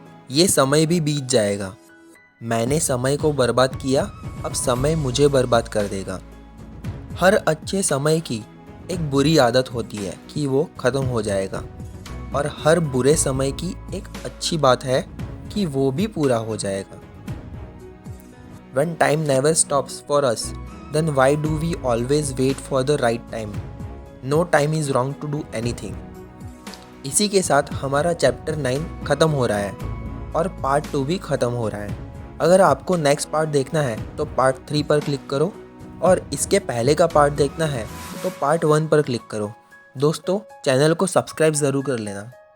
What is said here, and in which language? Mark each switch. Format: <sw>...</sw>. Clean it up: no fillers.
<hi>ये समय भी बीत जाएगा। मैंने समय को बर्बाद किया, अब समय मुझे बर्बाद कर देगा। हर अच्छे समय की एक बुरी आदत होती है कि वो ख़त्म हो जाएगा, और हर बुरे समय की एक अच्छी बात है कि वो भी पूरा हो जाएगा।</hi> <en>When time never stops for us, then why do we always wait for the right time? No time is wrong to do anything.</en> <hi>इसी के साथ हमारा चैप्टर 9 ख़त्म हो रहा है और पार्ट 2 भी ख़त्म हो रहा है। अगर आपको नेक्स्ट पार्ट देखना है तो पार्ट 3 पर क्लिक करो, और इसके पहले का पार्ट देखना है तो पार्ट 1 पर क्लिक करो। दोस्तों, चैनल को सब्सक्राइब ज़रूर कर लेना।</hi>